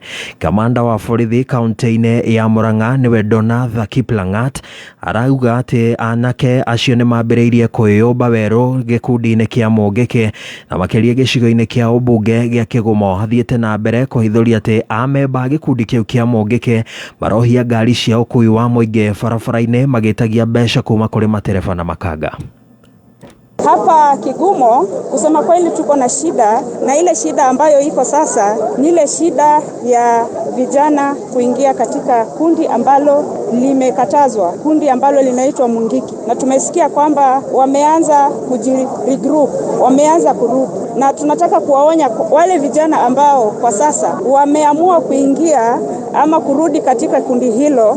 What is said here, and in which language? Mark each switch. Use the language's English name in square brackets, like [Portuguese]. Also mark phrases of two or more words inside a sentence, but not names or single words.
[Kikuyu] Kamanda wa borithi kaunti-inĩ ya Mũrang'a nĩwe Donatha Kiplangat arauga atĩ anake acio nĩ mambĩrĩirie kwĩyũmba werũ gĩkundi-inĩ kĩa Mungiki na makĩria gĩcigo-inĩ kĩa ũmbunge gĩa Kĩgoma. Athiĩte na mbere kũhithũria atĩ amemba gĩkundi kĩu kĩa Mungiki marohia ngari cia ũkui wa mũingĩ barabara-inĩ magĩtagia mbeca kuma kũrĩ matereba na makanga. [Swahili] Hapa Kigumo kusema kweli tuko na shida, na ile shida ambayo iko sasa ni ile shida ya vijana kuingia katika kundi ambalo limekatazwa, kundi ambalo linaitwa Mungiki, na tumesikia kwamba wameanza kujiregroup, wameanza kurudi, na tunataka kuwaonya wale vijana ambao kwa sasa wameamua kuingia ama kurudi katika kundi hilo.